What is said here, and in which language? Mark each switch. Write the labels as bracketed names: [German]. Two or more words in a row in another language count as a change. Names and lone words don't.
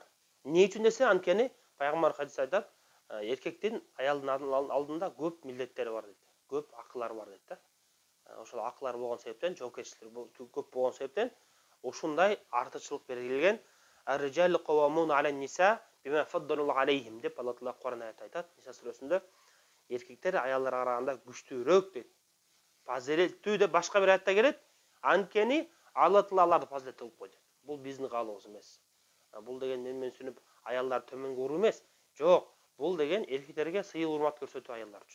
[Kyrgyz] Не үчүн десе, анткени пайгамбар хадис айтат, эркектин аялдын алдында көп милдеттери бар дейт. Көп акылары бар дейт да. Ошол акылары болгон себептен, жоопкерчиликтери көп болгон себептен ушундай артыкчылык белгилеген. [Arabic] الرجال قوامون على النساء بما فضل الله عليهم [Kyrgyz] деп Алла Таала Кур'ан аят айтат. Ниса сүрөсүндө эркектер аялдарга караганда күчтүүрөөк дейт. Фазилеттүү деп башка бир аятта келет. Анткени Алла Таала аларды фазилеттүү кылып койду. Бул биздин каалообуз эмес. Бул деген мен сүнүп аялдар төмөнгө уруу эмес. Жок, бул деген эркектерге сыйыл урмат көрсөтүү аялдар үчүн.